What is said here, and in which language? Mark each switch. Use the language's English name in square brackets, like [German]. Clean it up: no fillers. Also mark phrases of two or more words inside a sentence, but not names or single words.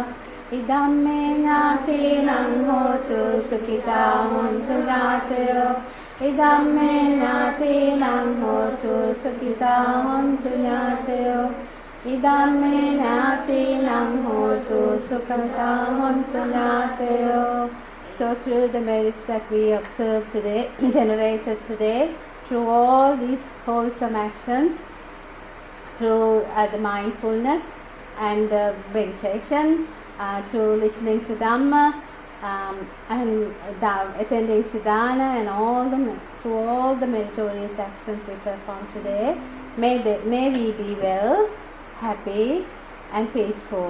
[Pali] Idamme Nyatinam hotu Sukhita hontu Nyatayo. Idamme Nyatinam hotu Sukhita hontu Nyatayo. Idamme Nyatinam hotu Sukhita hontu Nyatayo. [English] So through the merits that we observed today, generated today, through all these wholesome actions, through the mindfulness and meditation, through listening to Dhamma, and attending to Dana, and through all the meritorious actions we perform today, may we be well, happy and peaceful.